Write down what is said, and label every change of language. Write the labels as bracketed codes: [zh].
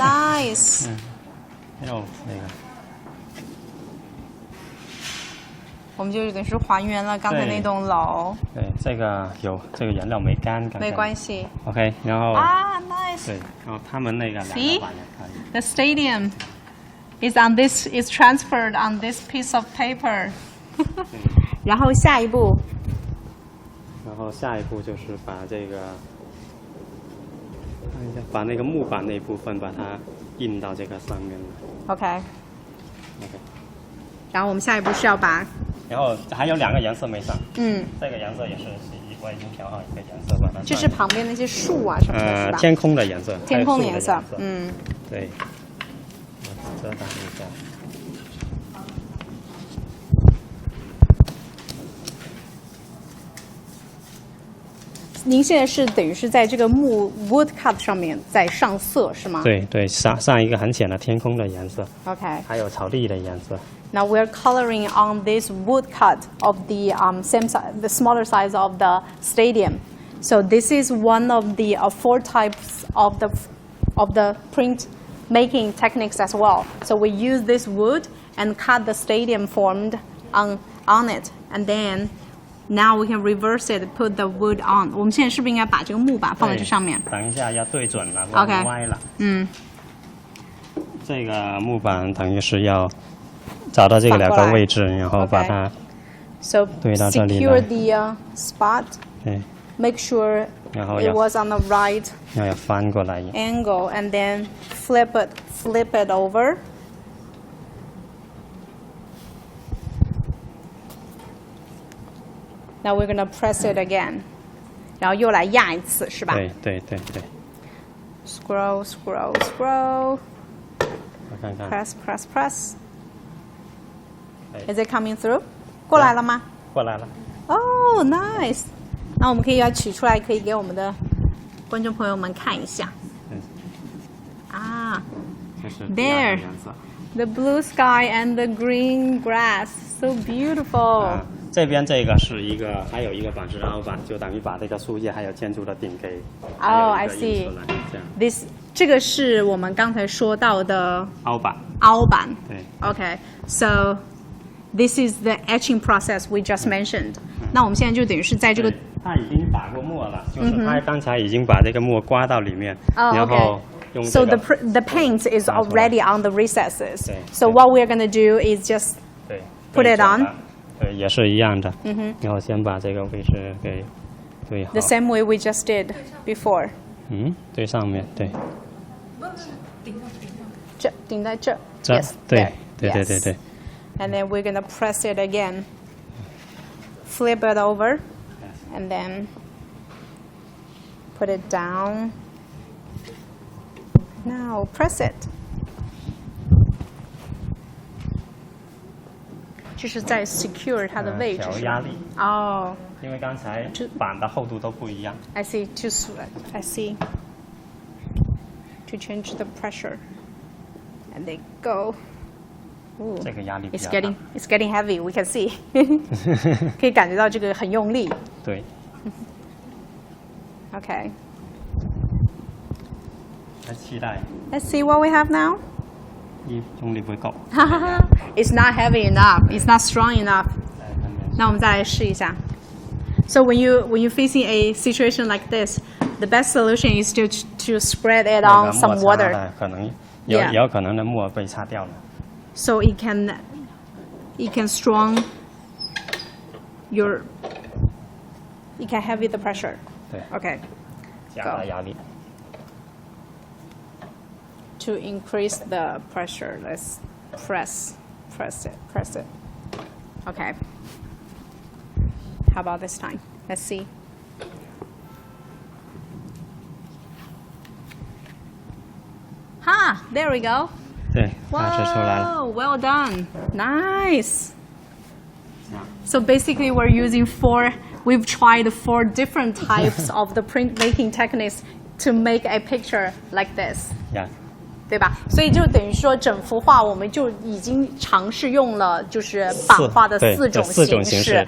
[en] Nice。 [zh] 还有那个。我们就等于是还原了刚才那栋楼。对，这个颜料没干，没关系。 OK， 然后 [en] nice。 [zh] 对，然后他们那个2个版也可以。 [en] The stadium is transferred on this piece of paper 。 [zh] 然后下一步就是把这个，看一下，把那个木板那部分把它印到这个上面。 [en] OK。 [zh] 然后我们下一步是要把。然后还有2个颜色没上。这个颜色也是我已经调好一个颜色把它。这是旁边那些树啊什么的，是吧？天空的颜色。天空的颜色。对。我遮挡一下。您现在是等于是在这个wood cut 上面在上色是吗？对对，上一个很浅的天空的颜色。 [en] OK。 [zh] 还有草地的颜色。 [en] Now we're coloring on this wood cut of the same size, the smaller size of the stadium. So this is one of the 4 types of the printmaking techniques as well. So we use this wood and cut the stadium formed on it, and then now we can reverse it, put the wood on. [zh] 我们现在是不是应该把这个木板放在这上面？等一下要对准了，不然歪了。这个木板等于是要找到这个2个位置，然后把它对到这里来。 [en] Secure the spot. Make sure it was on the right [zh] 要翻过来 [en] angle, and then flip it over. Now we're gonna press it again. [zh] 然后又来压一次，是吧？对对对对。 [en] Scroll, scroll, scroll. [zh] 我看看。 [en] Press, press, press. Is it coming through? [zh] 过来了吗？过来了。 [en] Oh, nice. [zh] 那我们可以要取出来，可以给我们的观众朋友们看一下。 [en] 啊，There, the blue sky and the green grass, so beautiful. [zh] 这边这个是一个，还有一个板是凹板，就等于把这个树叶还有建筑的顶给。 [en] Oh, I see. [zh] This 这个是我们刚才说到的凹板。凹板。对。 [en] Okay, so this is the etching process we just mentioned. [zh] 那我们现在就等于是在这个。他已经打过墨了，就是他刚才已经把这个墨刮到里面，然后。 [en] So the paint is already on the recesses. So what we're going to do is just put it on. [zh] 对，也是一样的。然后先把这个位置给对好。 [en] The same way we just did before. [zh] 对上面对。这顶在这。 Yes. 对。 [en] And then we're going to press it again. Flip it over, and then put it down. Now press it. [zh] 这是在 secure 它的位置。调压力。哦。因为刚才板的厚度都不一样。 [en] I see. I see. To change the pressure, and they go. [zh] 这个压力比较 [en] 大。It's getting heavy. We can see. [zh] 可以感觉到这个很用力。对。 [en] Okay. [zh] 期待。 [en] Let's see what we have now. [zh] 用力不够。 [en] It's not heavy enough. It's not strong enough. [zh] 那我们再来试一下。 [en] So when you facing a situation like this, the best solution is to spread it on some water. [zh] 可能有可能的墨被擦掉了。 [en] So it can strong your. It can heavy the pressure. [zh] 对。 [en] Okay. [zh] 加大压力。 [en] To increase the pressure, let's press it. Okay. How about this time? Let's see. There we go. [zh] 对，打制出来了。 [en] Wow, well done. Nice. So basically, we've tried 4 different types of the printmaking techniques to make a picture like this. Yeah. [zh] 对吧？所以就等于说，整幅画我们就已经尝试用了，就是版画的4种形式，